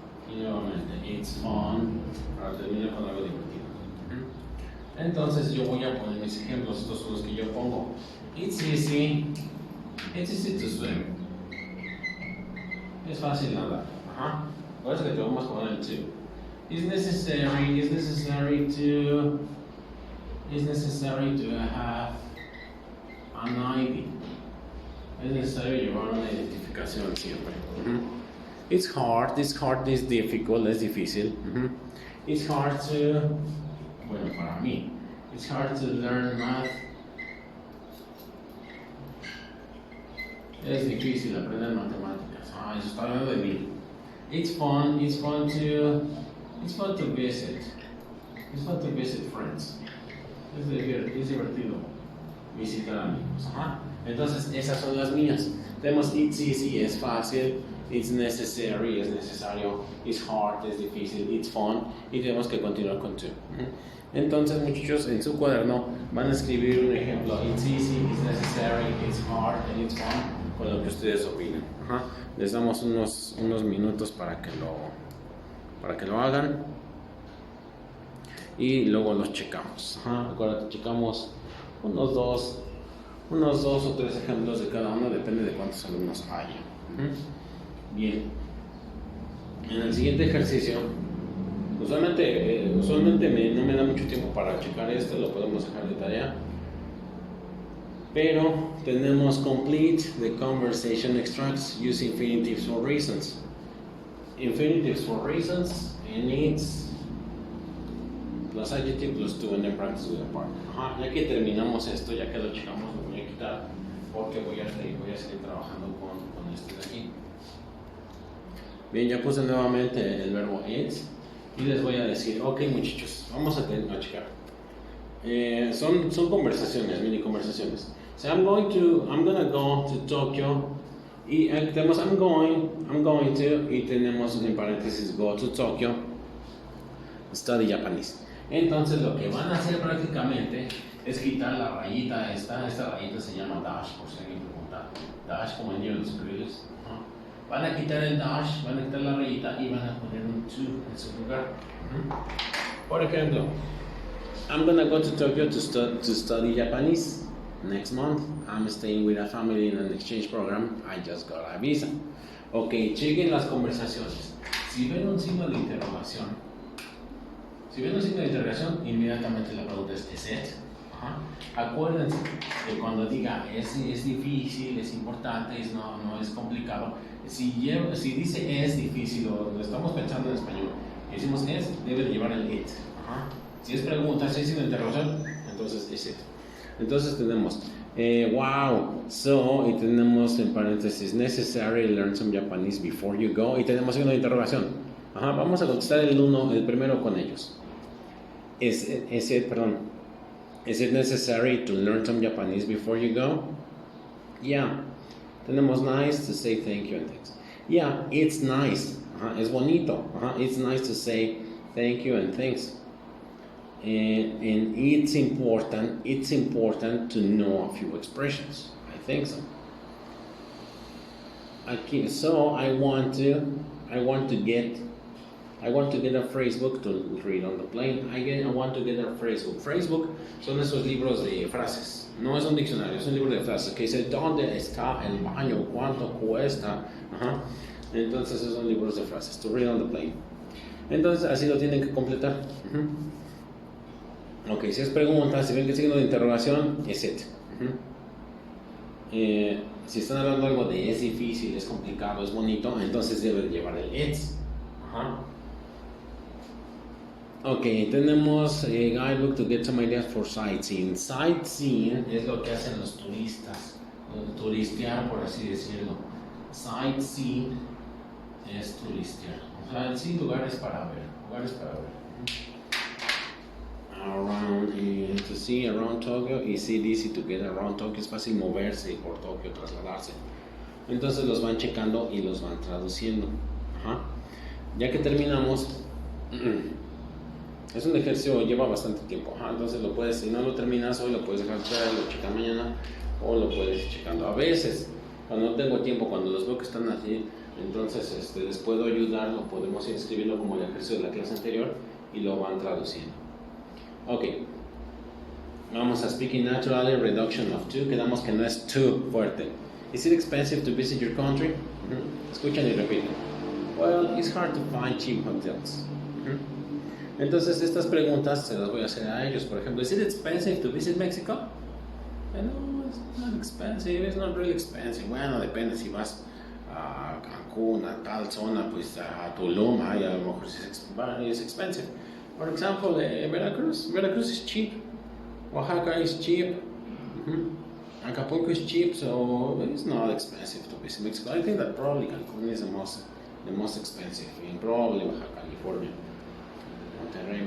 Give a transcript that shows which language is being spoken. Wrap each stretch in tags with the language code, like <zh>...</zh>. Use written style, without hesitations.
<es>Y nuevamente,</es> <en>it's fun,</en> <es>para terminar con algo divertido. Entonces yo voy a poner mis ejemplos, estos son los que yo pongo.</es> <en>It's easy to swim.</en> <es>Es fácil nadar. Ajá. Parece que te vamos a poner el to.</es> <en>It's necessary to have an ID.</en> <es>Es necesario llevar una identificación siempre.</es> <en>It's hard is difficult,</en> <es>es difícil.</es> <en>It's hard to,</en> <es>bueno, para mí,</es> <en>it's hard to learn math.</en> <es>Es difícil aprender matemáticas. Eso está hablando de mí.</es> <en>It's fun to visit. It's fun to visit friends.</en> <es>Es divertido visitar amigos. Entonces, esas son las mías. Tenemos</es> <en>it's easy,</en> <es>es fácil.</es> <en>It's necessary,</en> <es>es necesario.</es> <en>It's hard,</en> <es>es difícil.</es> <en>It's fun.</en> <es>Y tenemos que continuar con to. Entonces, muchachos, en su cuaderno van a escribir un ejemplo.</es> <en>It's easy, it's necessary, it's hard, and it's fun.</en> <es>Con lo que ustedes opinen. Les damos unos minutos para que lo hagan. Y luego los checamos. Acuérdate, checamos unos dos o tres ejemplos de cada uno, depende de cuántos alumnos haya. Bien. En el siguiente ejercicio, usualmente no me da mucho tiempo para checar esto, lo podemos dejar de tarea. Pero tenemos</es> <en>complete the conversation extracts use infinitives for reasons. Infinitives for reasons and needs plus adjective plus to and then practice with a partner.</en> <es>Ajá, ya que terminamos esto, ya que lo checamos, lo voy a quitar porque voy a seguir trabajando con este de aquí. Bien, ya puse nuevamente el verbo is y les voy a decir, ok muchachos, vamos a checar. Son conversaciones, mini conversaciones.</es> <en>So I'm gonna go to Tokyo</en> <es>y tenemos</es> <en>I'm going to</en> <es>y tenemos en paréntesis</es> <en>go to Tokyo study Japanese.</en> <es>Entonces lo que van a hacer prácticamente es quitar la rayita esta rayita se llama dash por si alguien pregunta, dash como en los grills. Van a quitar el dash, van a quitar la rayita y van a poner un to en su lugar. Por ejemplo,</es> <en>I'm gonna go to Tokyo to study Japanese next month. I'm staying with a family in an exchange program. I just got a visa.</en> <es>Ok, chequen las conversaciones. Si ven un signo de interrogación, inmediatamente la pregunta es it? Acuérdense que cuando diga es difícil, es importante, no es complicado. Si dice es difícil o lo estamos pensando en español y decimos es, debe de llevar el it. Si es pregunta, si es signo de interrogación, entonces es it. Entonces tenemos</es> <en>wow, so,</en> <es>y tenemos en paréntesis</es> <en>necessary learn some Japanese before you go,</en> <es>y tenemos signo de interrogación. Vamos a contestar el primero con ellos.</es> <en>Is it necessary to learn some Japanese before you go? Yeah.</en> <es>Tenemos</es> <en>nice to say thank you and thanks. Yeah, it's nice.</en> <es>Es bonito.</es> <en>It's nice to say thank you and thanks. And it's important to know a few expressions. I think so. Okay, so I want to get a phrase book to read on the plane. I want to get a phrase book.</en> <es>Phrase book son esos libros de frases. No es un diccionario, es un libro de frases que dice ¿dónde está el baño? ¿Cuánto cuesta? Entonces esos son libros de frases.</es> <en>To read on the plane.</en> <es>Entonces así lo tienen que completar. Ok, si es pregunta, si ven que signo de interrogación, es it. Si están hablando algo de es difícil, es complicado, es bonito, entonces deben llevar el it's. Ok, tenemos</es> <en>guidebook to get some ideas for sightseeing.</en> <es>Sightseeing es lo que hacen los turistas, turistear por así decirlo. Sightseeing es turistear, o sea, sí, lugares para ver.</es> <en>Around, to see around Tokyo, is it easy to get around Tokyo?</en> <es>Es fácil moverse por Tokio, trasladarse. Entonces los van checando y los van traduciendo. Ya que terminamos, es un ejercicio, lleva bastante tiempo. Entonces lo puedes, si no lo terminas hoy, lo puedes dejar fuera, lo checas mañana o lo puedes ir checando. A veces, cuando no tengo tiempo, cuando los veo que están así, entonces les puedo ayudar, lo podemos ir escribiendo como el ejercicio de la clase anterior y lo van traduciendo. Ok, vamos a</es> <en>speaking naturally, reduction of to,</en> <es>quedamos que no es too fuerte.</es> <en>Is it expensive to visit your country?</en> <es>Escuchan y repiten.</es> <en>Well, it's hard to find cheap hotels.</en> <es>Entonces estas preguntas se las voy a hacer a ellos. Por ejemplo,</es> <en>is it expensive to visit Mexico? No, it's not expensive, it's not really expensive.</en> <es>Bueno, depende si vas a Cancún, a tal zona, pues a Tulum, a lo mejor es expensive.</es> <en>For example, Veracruz is cheap. Oaxaca is cheap. Acapulco is cheap, so it's not expensive to visit Mexico. I think that probably Cancun is the most expensive, and probably Baja California, Monterrey.</en>